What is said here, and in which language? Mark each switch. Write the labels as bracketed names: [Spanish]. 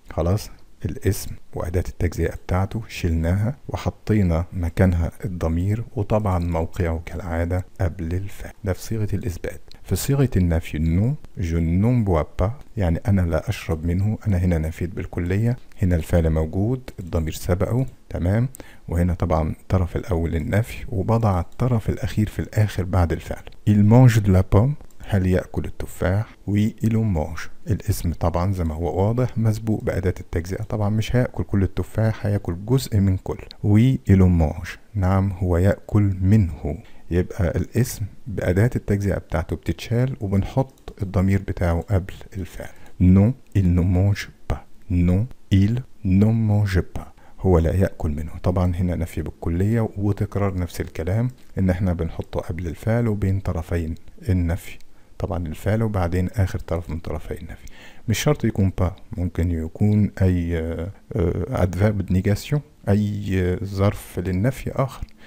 [Arabic] خلاص الاسم وأداة التجزئة بتاعته شلناها وحطينا مكانها الضمير، وطبعا موقعه كالعادة قبل الفعل. ده في صيغة الإثبات. في صيغة النفي نو [French] je n'en bois pas [Arabic] يعني أنا لا أشرب منه. أنا هنا نفيت بالكلية، هنا الفعل موجود، الضمير سبقه، تمام. وهنا طبعا الطرف الأول النفي، وبضع الطرف الأخير في الآخر بعد الفعل. [French] il mange de la pomme، [Arabic] هل يأكل التفاح؟ [French] oui il en mange. [Arabic] الاسم طبعا زي ما هو واضح مسبوق بأداة التجزئة. طبعا مش هيأكل كل التفاح، هيأكل جزء من كل. [French] oui il en mange، [Arabic] نعم هو يأكل منه. يبقى الاسم بأداة التجزئة بتاعته بتتشال وبنحط الضمير بتاعه قبل الفعل. [French] non il ne mange pas، non il ne mange pas، [Arabic] هو لا يأكل منه. طبعا هنا نفي بالكلية وتكرار نفس الكلام، ان احنا بنحطه قبل الفعل وبين طرفين النفي. طبعا الفعل وبعدين آخر طرف من طرفي النفي. مش شرط يكون با، ممكن يكون أي adverb نيجاسيون، أي ظرف للنفي آخر.